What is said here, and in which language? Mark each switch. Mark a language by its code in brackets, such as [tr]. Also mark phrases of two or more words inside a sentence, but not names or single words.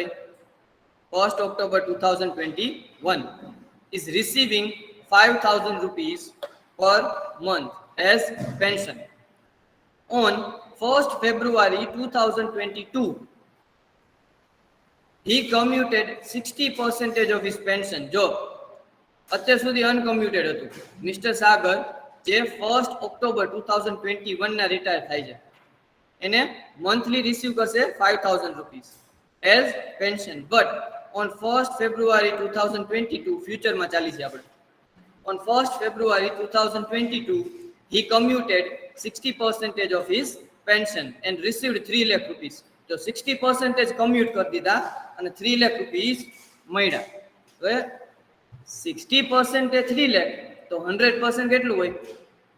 [en] 1st October 2021 is receiving 5,000 rupees per month as pension. On 1st February 2022, he commuted 60% of his pension. [gu] જો અત્યાર સુધી uncommuted હતું. [en] Mr. [gu] Sagar જે 1st October 2021 ના રિટાયર થાય છે એને [en] monthly receive [gu] કરશે [en] 5,000 rupees as pension. But on 1st February 2022, [gu] future માં ચાલી છે આપણે. [en] On 1st February 2022, he commuted 60% of his pension and received 3 lakh rupees. So 60% commute [gu] कर દીધા અને [en] 3 lakh rupees [gu] મળ્યા. તો 60% 3 lakh, તો 100% કેટલું હોય?